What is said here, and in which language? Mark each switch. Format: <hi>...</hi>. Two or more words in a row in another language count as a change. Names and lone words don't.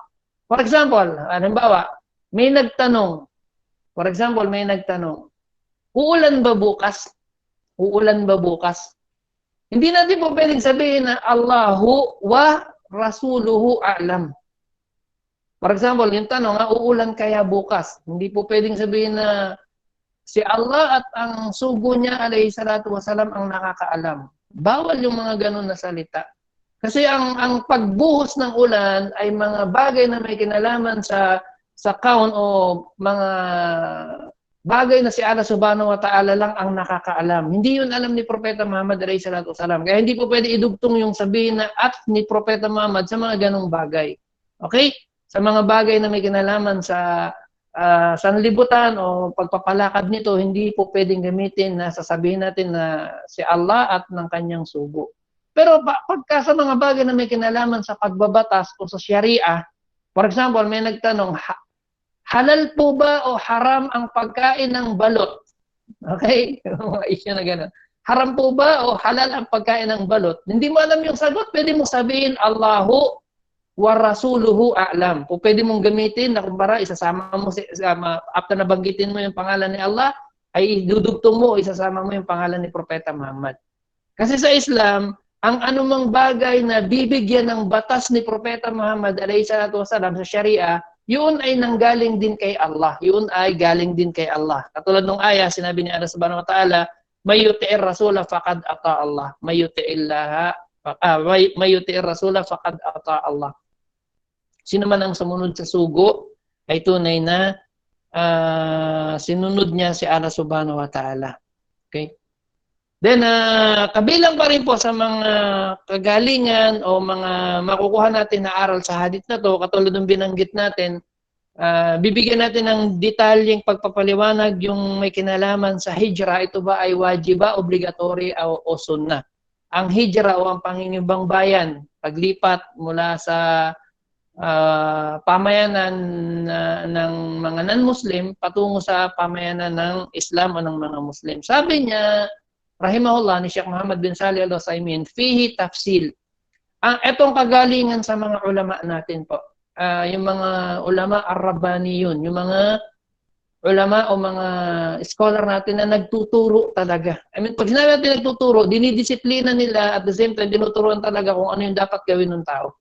<en>For example,</en> <tl>halimbawa, may nagtanong, uulan ba bukas? Uulan ba bukas? Hindi natin po pwedeng sabihin na</tl> <ar>الله ورسوله أعلم.</ar> <en>For example,</en> <tl>yung tanong, uulan kaya bukas? Hindi po pwedeng sabihin na si Allah at ang sugo niya</tl> <ar>عليه الصلاة والسلام</ar> <tl>ang nakakaalam. Bawal yung mga ganun na salita. Kasi ang pagbuhos ng ulan ay mga bagay na may kinalaman sa kaun o mga bagay na si Allah</tl> <ar>سبحانه وتعالى</ar> <tl>lang ang nakakaalam. Hindi yun alam ni Propeta Muhammad</tl> <ar>عليه الصلاة والسلام.</ar> <tl>Kaya hindi po pwede idugtong yung sabihin na at ni Propeta Muhammad sa mga ganung bagay. Okay? Sa mga bagay na may kinalaman sa sanlibutan o pagpapalakad nito, hindi po pwedeng gamitin na sasabihin natin na si Allah at ng kanyang sugo. Pero pagka sa mga bagay na may kinalaman sa pagbabatas o sa Sharia,</tl> <en>for example,</en> <tl>may nagtanong, halal po ba o haram ang pagkain ng balot? Okay? Mga issue na gano'n. Haram po ba o halal ang pagkain ng balot? Hindi mo alam yung sagot, pwede mo sabihin,</tl> <ar>الله ورسوله أعلم.</ar> <tl>O pwede mong gamitin na kumpara, isasama mo, after na banggitin mo yung pangalan ni Allah, ay dudugtong mo, isasama mo yung pangalan ni Propeta Muhammad. Kasi sa Islam, ang anumang bagay na bibigyan ng batas ni Propeta Muhammad</tl> <ar>عليه الصلاة والسلام</ar> <tl>sa Sharia, yun ay nanggaling din kay Allah. Yun ay galing din kay Allah. Katulad ng aya, sinabi ni Allah</tl> <ar>سبحانه وتعالى, "من يطع الرسول فقد أطاع الله. من يطع الرسول فقد أطاع الله."</ar> <tl>Sino man ang sumunod sa sugo ay tunay na sinunod niya si Allah</tl> <ar>سبحانه وتعالى.</ar> <tl>Okay? Then, kabilang pa rin po sa mga kagalingan o mga makukuha natin na aral sa hadith na to, katulad ng binanggit natin, bibigyan natin ng detalyeng pagpapaliwanag yung may kinalaman sa hijra. Ito ba ay wajiba, obligatory o sunnah? Ang hijra o ang pangingibang bayan, paglipat mula sa pamayanan ng mga non-Muslim patungo sa pamayanan ng Islam o ng mga Muslim. Sabi niya, rahimahullah, ni Sheikh Muhammad bin Salih al-Utsaimin,</tl> <ar>فيه تفصيل.</ar> <tl>Etong kagalingan sa mga ulama natin po. Yung mga</tl> <ar>العلماء الربانيون,</ar> <tl>yung mga ulama o mga scholar natin na nagtuturo talaga.</tl> <en>I mean,</en> <tl>pag sinabi natin nagtuturo, dinidisiplina nila</tl> <en>at the same time,</en> <tl>tinuturuan talaga kung ano yung dapat gawin ng tao.</tl>